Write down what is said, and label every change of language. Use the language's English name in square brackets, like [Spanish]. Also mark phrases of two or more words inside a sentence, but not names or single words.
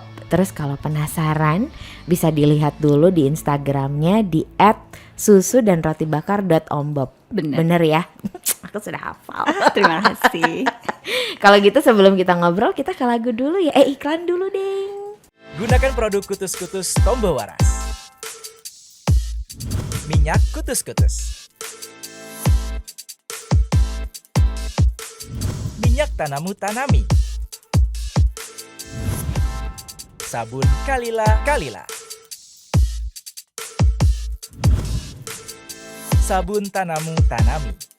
[Indonesian] Terus kalau penasaran bisa dilihat dulu di Instagramnya di @susudanrotibakar.ombob. Bener ya? Aku sudah hafal. Terima kasih. Kalau gitu sebelum kita ngobrol, kita ke lagu dulu ya. Iklan dulu deh. Gunakan produk Kutus-Kutus Tombo Waras. Minyak Kutus-Kutus. Minyak Tanamu Tanami. Sabun Kalila. Sabun Tanamu Tanami.